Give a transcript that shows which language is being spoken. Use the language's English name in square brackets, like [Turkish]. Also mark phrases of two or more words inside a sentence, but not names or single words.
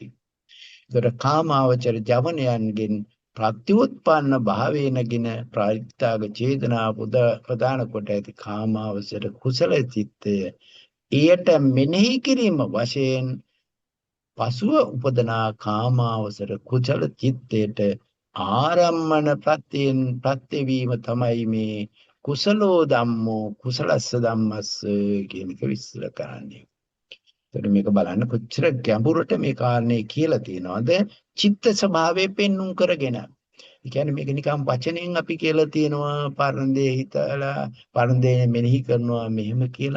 [Sinhala] ඒතර කාමාවචර ජවනයන්ගෙන් ප්‍රත්‍යඋත්පන්න භාවේනගෙන ප්‍රායත්තාග චේතනා ප්‍රදාන කොට ඇති කාමාවචර කුසල චිත්තය එයට මෙනෙහි කිරීම වශයෙන් පසුව උපදනා කාමාවචර කුසල චිත්තයට ආරම්මන ප්‍රත්‍යයෙන් ප්‍රත්‍යවීම තමයි මේ [Pali] කුසලෝ ධම්මෝ කුසලස්ස ධම්මස්ස [Sinhala] කියන එක විස්තර කරන්නේ. එතකොට මේක බලන්න කොච්චර ගැඹුරට මේ කාරණේ කියලා තියෙනවද චිත්ත ස්වභාවය පෙන්눔 කරගෙන. ඒ කියන්නේ මේක නිකම් වචනෙන් අපි කියලා තියෙනවා පරණ දේ හිතලා පරණ දේ මෙනෙහි කරනවා මෙහෙම කියලා.